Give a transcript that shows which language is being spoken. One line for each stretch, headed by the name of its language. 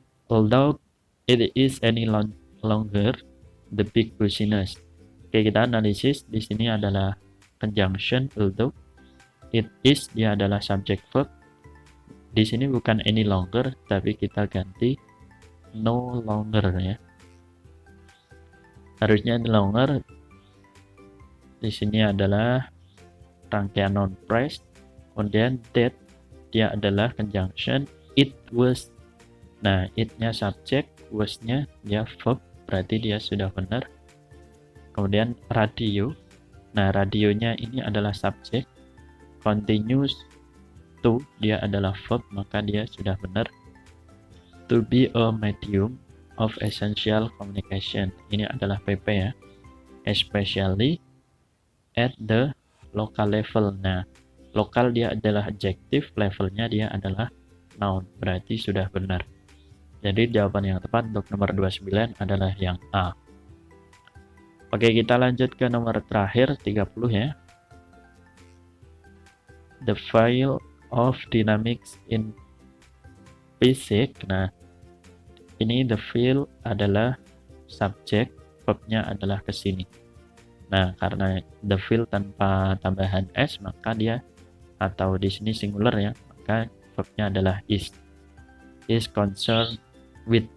English: Although it is any longer the big business.
Indonesian: Oke, kita analisis. Di sini adalah conjunction although.
English: It is,
Indonesian: dia adalah subject verb. Di sini bukan any longer, tapi kita ganti
English: no longer
Indonesian: ya. Harusnya any longer. Di sini adalah rangkaian non phrase. Kemudian that, dia adalah conjunction.
English: It was.
Indonesian: Nah, it-nya subject, was-nya dia verb, berarti dia sudah benar. Kemudian radio. Nah, radionya ini adalah subject.
English: Continues to,
Indonesian: dia adalah verb, maka dia sudah benar.
English: To be a medium of essential communication.
Indonesian: Ini adalah PP ya.
English: Especially at the local level.
Indonesian: Nah, lokal dia adalah adjective, levelnya dia adalah noun, berarti sudah benar. Jadi jawaban yang tepat untuk nomor 29 adalah yang A. Oke, kita lanjut ke nomor terakhir 30 ya.
English: The field of dynamics in physics.
Indonesian: Nah, ini
English: the field
Indonesian: adalah subjek, verbnya adalah ke sini. Nah, karena
English: the field
Indonesian: tanpa tambahan s, maka dia, atau di sini singular ya, maka verbnya adalah
English: is concerned with.